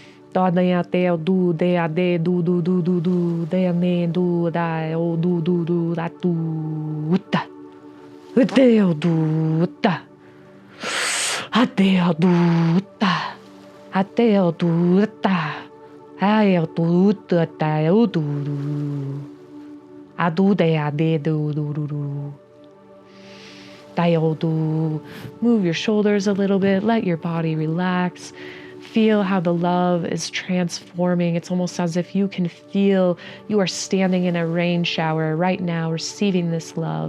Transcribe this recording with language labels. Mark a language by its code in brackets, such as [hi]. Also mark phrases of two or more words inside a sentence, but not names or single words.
[en] Da dea deo do dea de do do do do do dea ne do da o do do do da do uta deo do uta adeo do uta adeo do uta aeo do uta deo do do adu dea de do do do do deo do. Move your shoulders a little bit, let your body relax. Feel how the love is transforming. It's almost as if you can feel you are standing in a rain shower right now, receiving this love.